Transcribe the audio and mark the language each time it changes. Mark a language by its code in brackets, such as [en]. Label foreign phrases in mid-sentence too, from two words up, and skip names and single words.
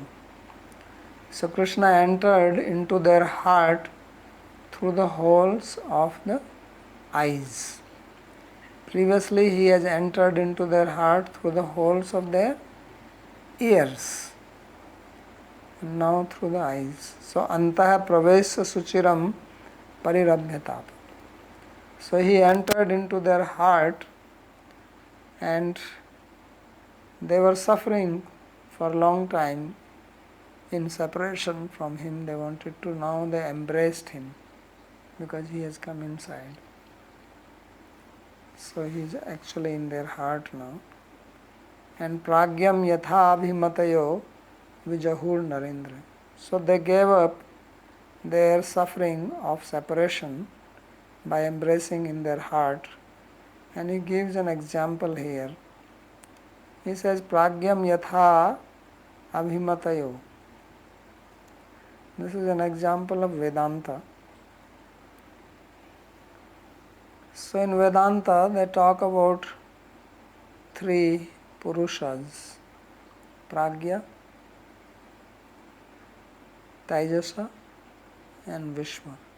[en] So Krishna entered into their heart through the holes of the eyes. Previously he has entered into their heart through the holes of their ears. And now through the eyes. [sa] So antaha pravesya suchiram parirabhyatab. [en] So he entered into their heart, and they were suffering for a long time in separation from him. They wanted to, now they embraced him because he has come inside. So he is actually in their heart now. [sa] And pragyam yatha abhimatayo vijahur narendra. [en] So they gave up their suffering of separation by embracing in their heart. And he gives an example here. He says, [sa] pragyam yatha abhimatayo. [en] This is an example of Vedanta. So in Vedanta they talk about three Purushas: Pragya, Taijasa and Vishwa.